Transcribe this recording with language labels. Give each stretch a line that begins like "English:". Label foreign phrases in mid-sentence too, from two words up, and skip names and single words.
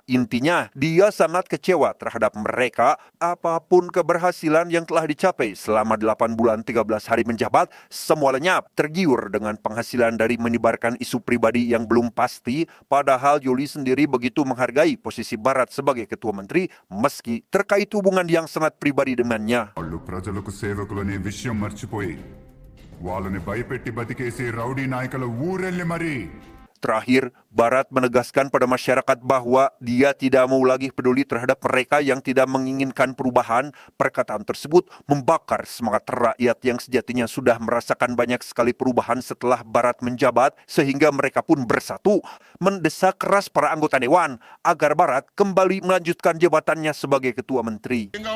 Indonesian: Intinya, dia sangat kecewa terhadap mereka. Apapun keberhasilan yang telah dicapai selama 8 bulan 13 hari menjabat, semua lenyap, tergiur dengan penghasilan dari menyebarkan isu pribadi yang belum pasti, padahal Yuli sendiri begitu menghargai posisi Barat sebagai ketua menteri, meski terkait hubungan yang sangat pribadi dengannya.
Telugu: వాళ్ళు ప్రజలకు సేవకులనే విషయం మర్చిపోయి వాళ్ళని భయపెట్టి బతికేసే రౌడీ నాయకుల ఊరెళ్ళి మరి
Indonesian: Terakhir, Barat menegaskan pada masyarakat bahwa dia tidak mau lagi peduli terhadap mereka yang tidak menginginkan perubahan. Perkataan tersebut membakar semangat rakyat yang sejatinya sudah merasakan banyak sekali perubahan setelah Barat menjabat, sehingga mereka pun bersatu mendesak keras para anggota dewan agar Barat kembali melanjutkan jabatannya sebagai ketua menteri.